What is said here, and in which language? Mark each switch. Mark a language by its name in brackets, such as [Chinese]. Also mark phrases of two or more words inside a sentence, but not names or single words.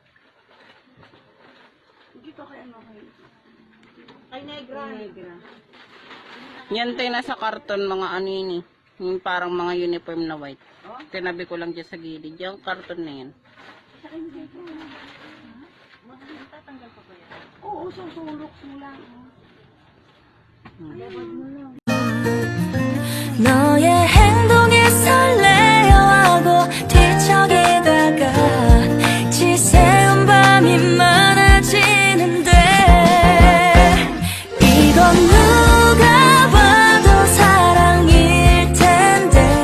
[Filipino] Dito kay ano kay Negra. Yan tayo nasa karton, mga ano yun eh. Yung parang mga uniform na white. Tinabi ko lang dyan sa gilid. Yung karton na yan. Oo, susulok mo lang. [Korean] 너의 행동에 설레어 하고 뒤척이다가 지새운 밤이 많아지는데 이건 누가 봐도 사랑일 텐데